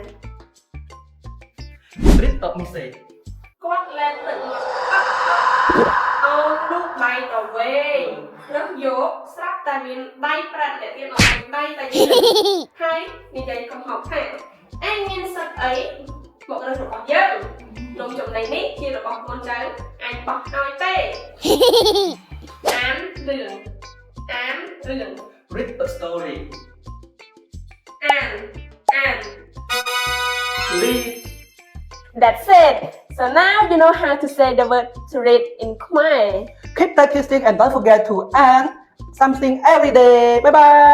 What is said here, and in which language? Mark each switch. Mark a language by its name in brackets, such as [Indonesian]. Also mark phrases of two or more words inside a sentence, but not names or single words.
[English] Read a message. [Khmer] គាត់លែងទឹកមកអូននោះដៃទៅវែងរើសយកស្រាប់តែមានដៃប្រាត់អ្នកទៀតអត់ដៃតែយើងហើយនិយាយកំហុសថាអញមានសិទ្ធអីមករើសរបស់យើងនំចំណីនេះជារបស់កូនចៅអញបោះឲ្យទេអានរឿង [English] Read a story. [Khmer] អាន [English] Read. That's it. So now you know how to say the word to read in Khmer. Keep practicing and don't forget to earn something every day.